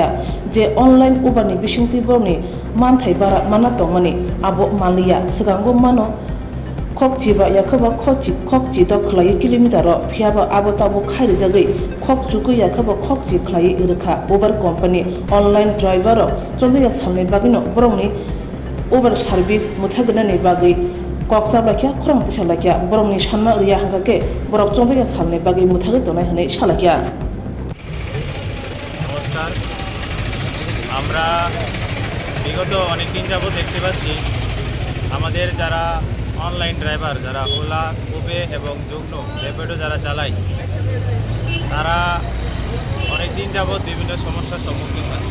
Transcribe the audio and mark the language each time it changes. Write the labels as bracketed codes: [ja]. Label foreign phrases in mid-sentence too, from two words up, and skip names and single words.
[trp] je online Uber ni bisingti borongni manthai bara mana tongmani abo maliya sigango mano kokjiba yakhaba kokji do khlai kilometer phiaba abo tabo khairi jagai kokjuku yakhaba kokji khlai irkha [en] Uber company online driver [trp] chonjaya salni bagino borongni Uber service muthagnani bagai koksablakya khorang tisalakya borongni sanna riya hangake borok chonjaya salni bagai muthagi tonai hne salakya। [bn] নমস্কার, আমরা বিগত অনেক দিন যাবত দেখতে পাচ্ছি আমাদের যারা [en] online driver, [bn] যারা ওলা, উবে এবং জুগনু, র্যাপিডো যারা চালায়, তারা অনেক দিন যাবত বিভিন্ন সমস্যার সম্মুখীন হচ্ছে।